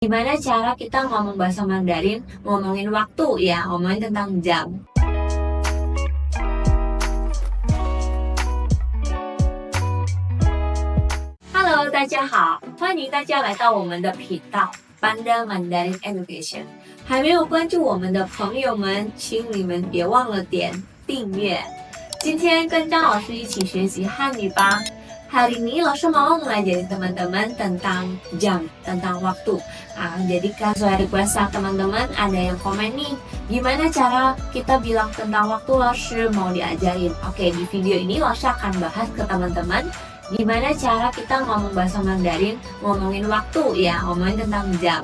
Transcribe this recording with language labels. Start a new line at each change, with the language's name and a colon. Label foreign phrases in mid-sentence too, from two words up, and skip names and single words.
Indonesian: Gimana cara kita ngomong bahasa Mandarin, ngomongin waktu ya, ngomongin tentang jam.
Chinese: Hello， 大家好，欢迎大家来到我们的频道 Panda Mandarin Education。还没有关注我们的朋友们，请你们别忘了点订阅。今天跟张老师一起学习汉语吧。
Indonesian: Hari ini Langsung mau ngajarin teman-teman tentang jam, tentang waktu. Jadi sesuai request teman-teman ada yang komen nih, gimana cara kita bilang tentang waktu Langsung mau diajarin. Oke, di video ini Langsung akan bahas ke teman-teman gimana cara kita ngomong bahasa Mandarin, ngomongin waktu ya, ngomongin tentang jam.